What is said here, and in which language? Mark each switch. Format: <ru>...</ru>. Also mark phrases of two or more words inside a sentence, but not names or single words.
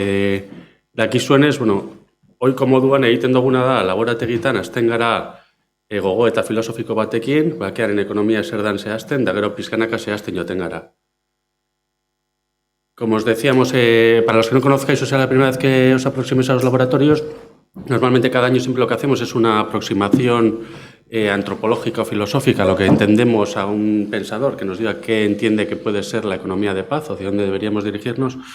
<eu>Dakizuenez, ohiko moduan egiten duguna da, laborategitan hasten gara gogo eta filosofiko batekin, bakearen ekonomia zer dan zehazten, da gero pizkanaka zehazten joten gara.</eu> <es>Como os decíamos, para los que no conozcáis, o sea, la primera vez que os aproximéis a los laboratorios, normalmente cada año siempre lo que hacemos es una aproximación antropológica o filosófica, lo que entendemos a un pensador que nos diga qué entiende que puede ser la economía de paz o hacia dónde deberíamos dirigirnos.</es>